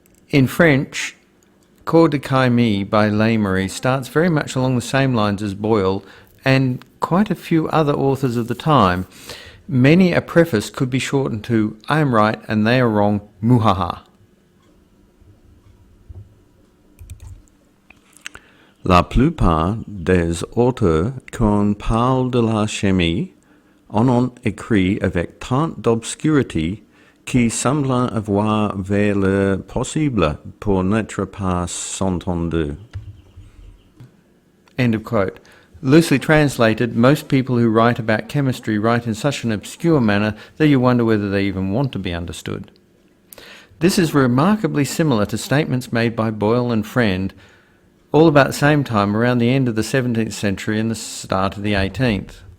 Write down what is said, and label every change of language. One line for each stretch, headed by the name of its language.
English: In French, Cours de chimie by Lemery starts very much along the same lines as Boyle and quite a few other authors of the time. Many a preface could be shortened to "I am right and they are wrong, muhaha."
French: La plupart des auteurs qu'on parle de la chimie en ont écrit avec tant d'obscurité qui semblent avoir vers le possible pour n'être pas entendus.
English: End of quote. Loosely translated, most people who write about chemistry write in such an obscure manner that you wonder whether they even want to be understood. This is remarkably similar to statements made by Boyle and Freind all about the same time, around the end of the 17th century and the start of the 18th.